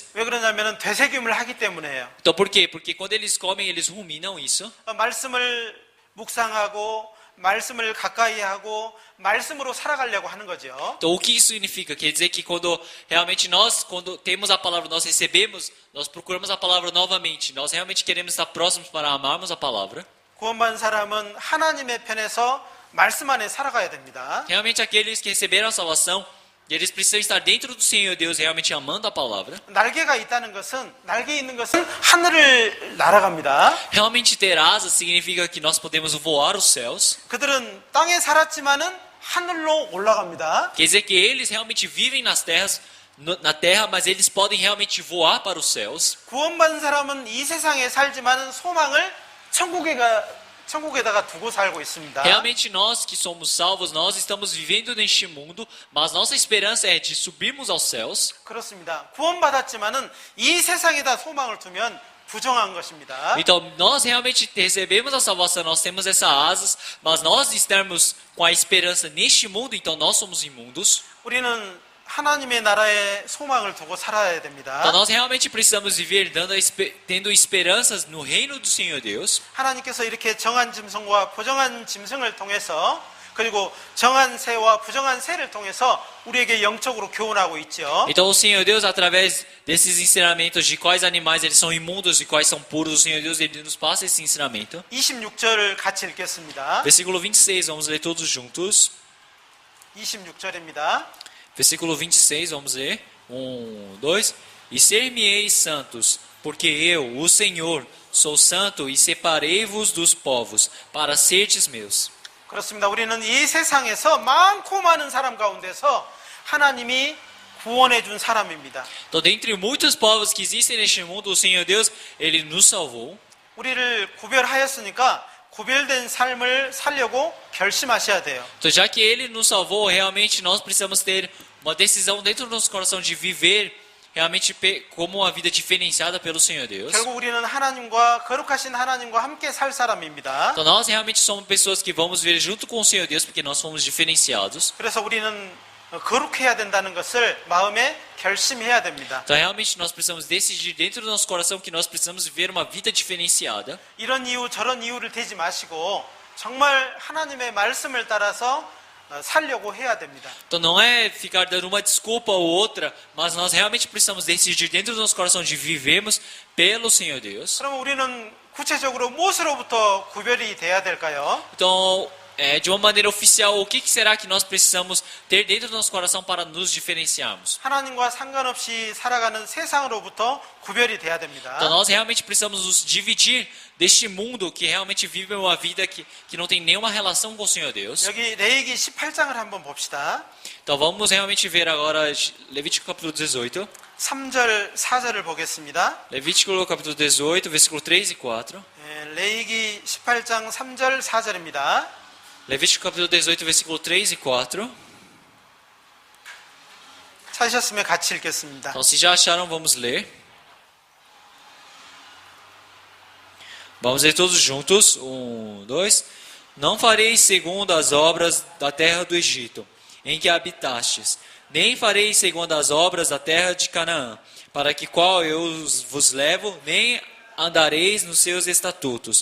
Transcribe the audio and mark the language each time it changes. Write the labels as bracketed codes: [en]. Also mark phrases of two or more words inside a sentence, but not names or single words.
[ko] 왜 그러냐면은 되새김을 하기 때문에요. [pt] Então, por quê? Porque quando eles comem, eles ruminam isso. [ko] 말씀을 묵상하고 말씀을 가까이 하고 말씀으로 살아가려고 하는 거죠. [pt] Então, o que isso significa? Quer dizer que quando realmente nós, quando temos a palavra, nós recebemos, nós procuramos a palavra novamente. Nós realmente queremos estar próximos para amarmos a palavra. [ko] 구원받은 사람은 하나님의 편에서 말씀 안에 살아가야 됩니다. [pt] Realmente aqueles que receberam a salvação, eles precisam estar dentro do Senhor Deus, realmente amando a palavra. [ko] 날개가 있다는 것은 날개 있는 것은 하늘을 날아갑니다. [pt] Realmente ter asas significa que nós podemos voar os céus. [ko] 그들은 땅에 살았지만은 하늘로 올라갑니다. [pt] Quer dizer que eles realmente vivem na terra, mas eles podem realmente voar para os céus. [ko] 구원받은 사람은 이 세상에 살지만은 소망을 천국에다가 두고 살고 있습니다. [pt] Realmente nós que somos salvos, nós estamos vivendo neste mundo, mas nossa esperança é de subirmos aos céus. [ko] 그렇습니다. 구원받았지만은 이 세상에다 소망을 두면 부정한 것입니다. [pt] Então, nós realmente recebemos a salvação, nós temos essas asas, mas nós estamos com a esperança neste mundo, então nós somos imundos. [ko] 우리는 하나님의 나라에 소망을 두고 살아야 됩니다. [pt] Então, nós realmente precisamos viver tendo esperanças no reino do Senhor Deus. [ko] 하나님께서 이렇게 정한 짐승과 부정한 짐승을 통해서 그리고 정한 새와 부정한 새를 통해서 우리에게 영적으로 교훈하고 있죠. [pt] Então o Senhor Deus, através desses ensinamentos de quais animais eles são imundos e quais são puros, o Senhor Deus ele nos passa esse ensinamento. [ko] 26절을 같이 읽겠습니다. [pt] Versículo 26, vamos ler todos juntos. [ko] 26절입니다. [pt] Versículo 26, vamos ler. 1, 2. E ser-me-eis santos, porque eu, o Senhor, sou santo e separei-vos dos povos, para serdes meus. [ko] 그렇습니다. 우리는 이 세상에서 많고 많은 사람 가운데서 하나님이 구원해 준 사람입니다. [pt] Então, dentre muitos povos que existem neste mundo, o Senhor Deus, Ele nos salvou. [ko] 우리를 구별하였으니까 구별된 삶을 살려고 결심하셔야 돼요. [pt] Então, já que Ele nos salvou, realmente nós precisamos ter uma decisão dentro do nosso coração de viver realmente como uma vida diferenciada pelo Senhor Deus. [ko] 결국 우리는 하나님과 거룩하신 하나님과 함께 살 사람입니다. [pt] Então, nós realmente somos pessoas que vamos viver junto com o Senhor Deus, porque nós fomos diferenciados. [ko] 그래서 우리는 거룩해야 된다는 것을 마음에 결심해야 됩니다. [pt] Então, realmente nós precisamos decidir dentro do nosso coração que nós precisamos viver uma vida diferenciada. [ko] 이런 이유 저런 이유를 대지 마시고 정말 하나님의 말씀을 따라서 살려고 해야 됩니다. [pt] Então não é ficar dando uma desculpa ou outra, mas nós realmente precisamos decidir dentro do nosso coração de vivermos pelo Senhor Deus. [ko] 그럼 우리는 구체적으로 무엇으로부터 구별이 돼야 될까요? [pt] Então, de uma maneira oficial, o que será que nós precisamos ter dentro do nosso coração para nos diferenciarmos? [ko] 하나님과 상관없이 살아가는 세상으로부터 구별이 돼야 됩니다. [pt] Então nós realmente precisamos nos dividir deste mundo que realmente vive uma vida que não tem nenhuma relação com o Senhor Deus. [ko] 여기 레위기 18장을 한번 봅시다. [pt] Então vamos realmente ver agora Levítico capítulo 18. [ko] 3절, 4절을 보겠습니다. [pt] Levítico capítulo 18, versículo 3 e 4. [ko] 레위기 18장 3절, 4절입니다. [pt] Levítico capítulo 18, versículo 3 e 4. [ko] 찾으셨으면 같이 읽겠습니다. [pt] Então, se já acharam, vamos ler. Vamos ler todos juntos. 1, 2. Não fareis segundo as obras da terra do Egito, em que habitastes, nem fareis segundo as obras da terra de Canaã, para que qual eu vos levo, nem andareis nos seus estatutos.